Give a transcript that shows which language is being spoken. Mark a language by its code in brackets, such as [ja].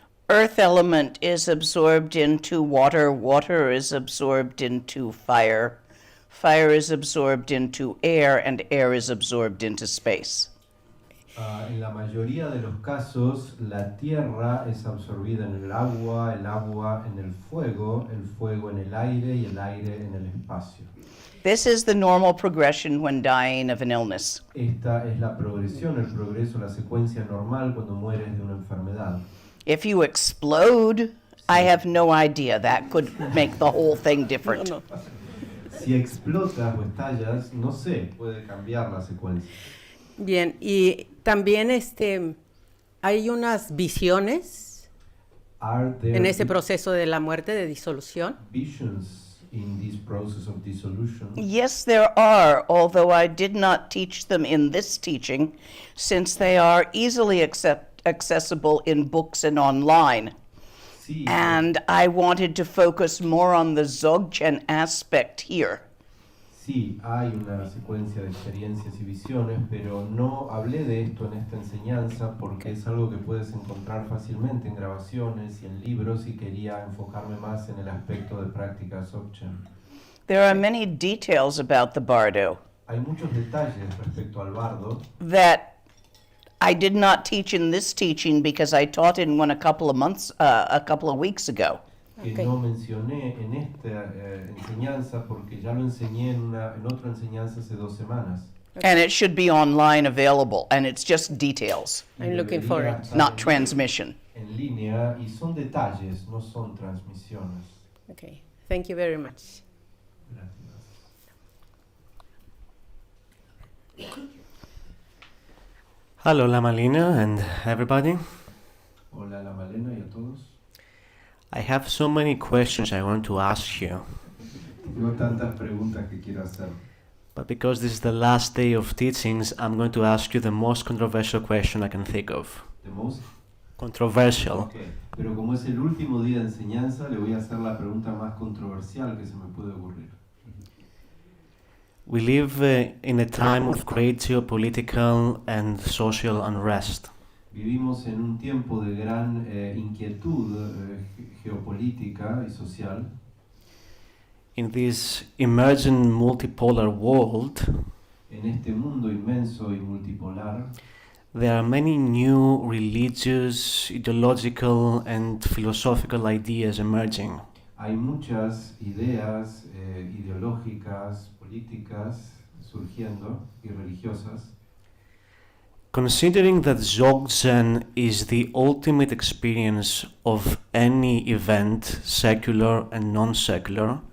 [en] earth element is absorbed into water, water is absorbed into fire, fire is absorbed into air, and air is absorbed into space. [es] en la mayoría de los casos, la tierra es absorbida en el agua en el fuego en el aire y el aire en el espacio. [en] This is the normal progression when dying of an illness. [es] Esta es la progresión, el progreso, la secuencia normal cuando mueres de una enfermedad. [en] If you explode, I have no idea. That could make the whole thing different. [es] Si explotas o estallas, no sé, puede cambiar la secuencia. Bien, y también hay unas visiones en ese proceso de la muerte, de disolución. [en] Visions in this process of dissolution. Yes, there are, although I did not teach them in this teaching, since they are easily accessible in books and online. [es] Sí, [en] And I wanted to focus more on the Dzogchen aspect here. [es] Sí, hay una secuencia de experiencias y visiones, pero no hablé de esto en esta enseñanza porque es algo que puedes encontrar fácilmente en grabaciones y en libros y quería enfocarme más en el aspecto de práctica Dzogchen. [en] There are many details about the bardo [es] Hay muchos detalles respecto al bardo [en] that I did not teach in this teaching because I taught in one a couple of weeks ago. [es] que no mencioné en esta enseñanza porque ya lo enseñé en otra enseñanza hace 2 semanas. [en] And it should be online available, and it's just details, I'm looking for it. not transmission. [es] En línea y son detalles, no son transmisiones. [en] Okay, thank you very much. [es] Gracias. [en] Hello, La Malina and everybody. [es] Hola, La Malena y a todos. [en] I have so many questions I want to ask you, [es] Tengo tantas preguntas que quiero hacer. [en] but because this is the last day of teachings, I'm going to ask you the most controversial question I can think of. The most Controversial. Okay. [es] Pero como es el último día de enseñanza, le voy a hacer la pregunta más controversial que se me puede ocurrir. [en] We live in a time of great geopolitical and social unrest. [es] Vivimos en un tiempo de gran inquietud geopolítica y social. [en] In this emergent multipolar world, [es] En este mundo inmenso y multipolar, [en] there are many new religious, ideological, and philosophical ideas emerging. [es] hay muchas ideas ideológicas, políticas surgiendo y religiosas. [en] Considering that Dzogchen is the ultimate experience of any event, secular and non-secular,